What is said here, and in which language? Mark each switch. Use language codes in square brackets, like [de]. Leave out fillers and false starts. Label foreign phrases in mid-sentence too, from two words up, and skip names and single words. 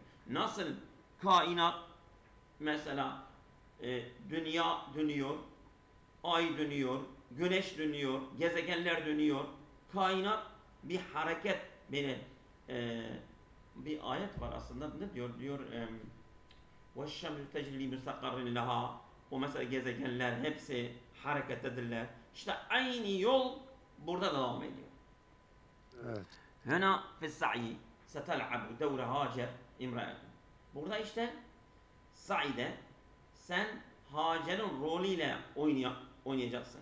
[tr] Nasıl kainat mesela dünya dönüyor, ay dönüyor, güneş dönüyor, gezegenler dönüyor. Kainat bir hareket, böyle bir ayet var aslında, ne diyor? Diyor [ar] وَالشَّمْسُ تَجْرِي مُسْتَقَرٍ لَهَا. [tr] O mesela gezegenler hepsi harekettedirler. İşte aynı yol burada devam ediyor. Evet. [ar] هنا في السعي ستلعب دور هاجر امرأة. [tr] Burada işte sa'ide sen Hacer'in rolüyle oynayacaksın.